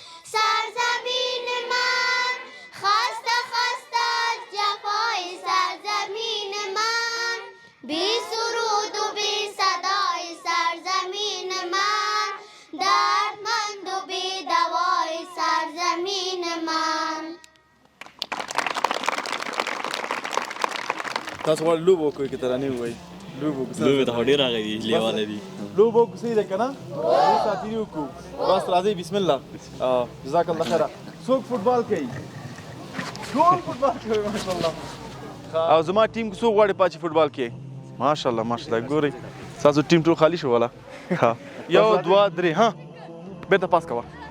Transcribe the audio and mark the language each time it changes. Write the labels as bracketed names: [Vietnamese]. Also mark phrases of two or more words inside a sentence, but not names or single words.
[Persian] سرزمین من، خسته خسته از جفای سرزمین من، بی سرود و بی صدای سرزمین من، دردمند و بی دوای سرزمین من. [Pashto] تاسو غواړئ لوبه وکړئ که ترانې ووایي لوبه ته ډېر راغلی لیواله دي لوبه وکړو صحیح ده که نه دې ساتیري وکړو بس راځئ [Arabic] بسم الله جزاک الله خیره [Pashto] څوک فوټبال کوي ټول فوټبال کوي ماشاءالله او زما ټیم کې څوک غواړي پاتې فوټبال کوي ماشاءالله ماشاءالله ګورئ ستاسو ټیم ټول خالي شو والا یو دوه درې ها بیرته پاس کوه